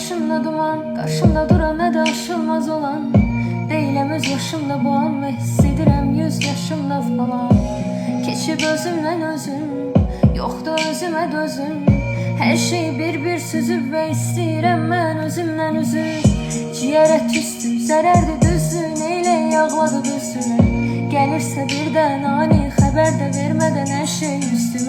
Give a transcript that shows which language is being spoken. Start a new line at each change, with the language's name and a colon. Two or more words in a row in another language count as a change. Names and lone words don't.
Turkish: Başımda duman, karşımda duran ne de aşılmaz olan. Değilim öz yaşımda bu an ve hissidirəm 100 yaşımda falan.
Azerbaijani: Keçib özümlə özüm, yoxdur özümə dözüm. Hər şey bir süzüb və istəyirəm mən özümlə üzüm. Ciyərə tüstü, zərərdir düzdür, neylək ağladı düzdür. Gəlirsə birdən ani xəbər də vermədən hər şey üstümə.